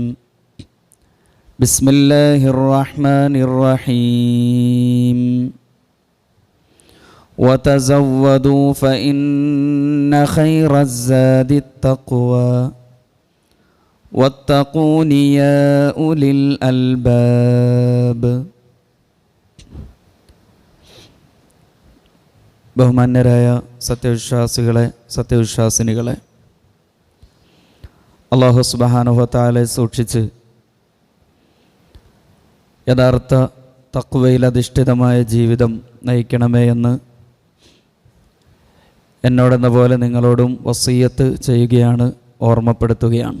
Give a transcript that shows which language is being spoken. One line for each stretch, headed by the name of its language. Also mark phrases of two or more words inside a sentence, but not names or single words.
Arabic: بسم الله الرحمن الرحيم. وتزودوا فإن خير الزاد التقوى واتقون يا أولي الألباب.
Malayalam: ബഹുമാന്യരായ സത്യവിശ്വാസികളെ, സത്യവിശ്വാസിനികളെ, അല്ലാഹു
Arabic: سبحانه وتعالى
Malayalam: സൂക്ഷിച്ച് യഥാർത്ഥ തഖ്വയിൽ അധിഷ്ഠിതമായ ജീവിതം നയിക്കണമേ എന്ന് എന്നോടെന്ന പോലെ നിങ്ങളോടും വസിയ്യത്ത് ചെയ്യുകയാണ്, ഓർമ്മപ്പെടുത്തുകയാണ്.